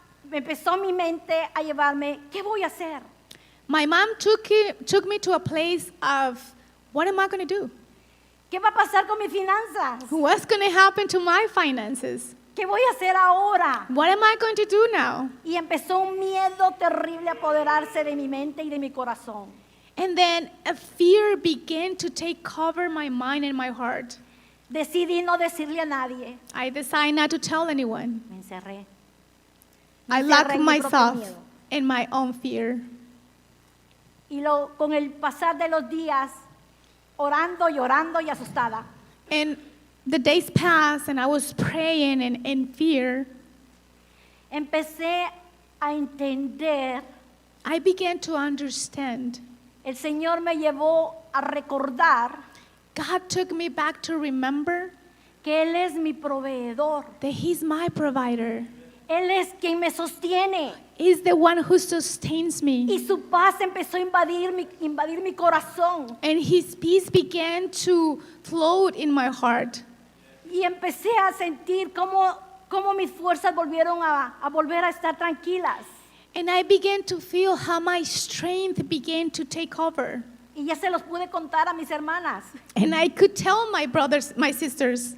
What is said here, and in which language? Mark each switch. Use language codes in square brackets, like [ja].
[es] Empezó mi mente a llevarme, ¿qué voy a hacer? [en] My mom took me to a place of, what am I going to do? [es] ¿Qué va a pasar con mis finanzas? [en] What's going to happen to my finances? [es] ¿Qué voy a hacer ahora? [en] What am I going to do now? [es] Y empezó un miedo terrible a apoderarse de mi mente y de mi corazón. [en] And then a fear began to take cover my mind and my heart. [es] Decidí no decirle a nadie. [en] I decided not to tell anyone. [es] Me encerré. [en] I [es] encerré [en] locked [es] en mi propio [en] myself [es] miedo. [en] in my own fear. [es] Y con el pasar de los días, orando, llorando y asustada, [en] And the days passed and I was praying and in fear. [es] empecé a entender. [en] I began to understand. [es] El Señor me llevó a recordar [en] God took me back to remember [es] que Él es mi proveedor. [en] that He's my provider. [es] Él es quien me sostiene. [en] He's the one who sustains me. [es] Y su paz empezó a invadir mi corazón. [en] And His peace began to float in my heart. [es] Y empecé a sentir cómo mis fuerzas volvieron a volver a estar tranquilas. [en] And I began to feel how my strength began to take over. [es] Y ya se los pude contar a mis hermanas, [en] And I could tell my brothers, my sisters,